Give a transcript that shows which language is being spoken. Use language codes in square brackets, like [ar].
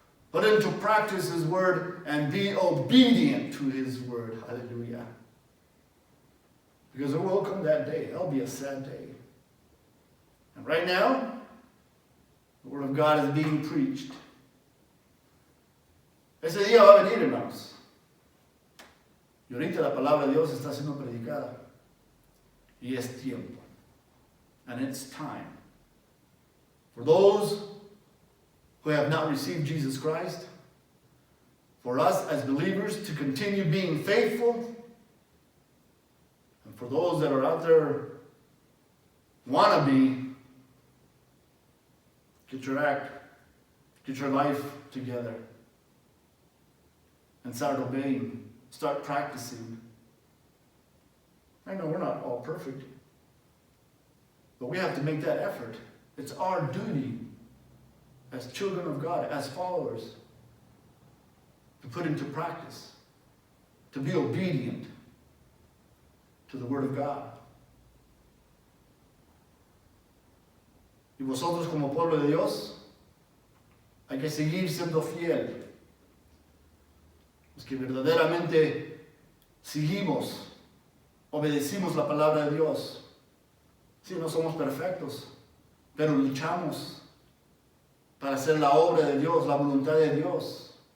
[en] Put into practice His Word and be obedient to His Word. Hallelujah. Because there will come that day. That'll be a sad day. And right now, the Word of God is being preached. [es] Ese día va a venir, hermanos. Y ahorita la palabra de Dios está siendo predicada. Y es tiempo. [en] And it's time. For those who have not received Jesus Christ, for us as believers to continue being faithful, for those that are out there, want to be, get your life together and start obeying, start practicing. I know we're not all perfect, but we have to make that effort. It's our duty as children of God, as followers, to put into practice, to be obedient to the Word of God. [es] Y vosotros como pueblo de Dios, hay que seguir siendo fiel. Los que verdaderamente seguimos, obedecimos la palabra de Dios. Sí, no somos perfectos, pero luchamos para hacer la obra de Dios, la voluntad de Dios.